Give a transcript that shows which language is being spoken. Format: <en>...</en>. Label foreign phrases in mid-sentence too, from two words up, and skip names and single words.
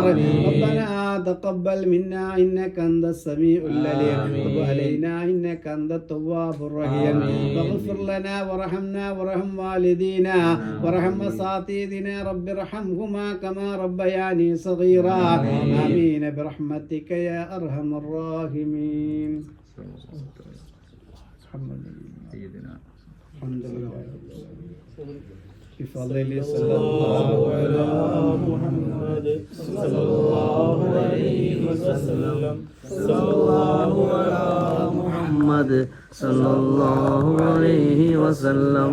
<ar>ربنا تقبل منا إنك أنت السميع العليم وتب علينا إنك أنت التواب الرحيم. واغفر لنا وارحمنا وارحم والدينا وارحم أساتذتنا رب ارحمهما كما ربياني صغيرا. آمين برحمتك يا أرحم الراحمين. بفضل صلى الله على محمد صلى الله عليه وسلم. صلى الله على محمد صلى الله عليه وسلم.</ar>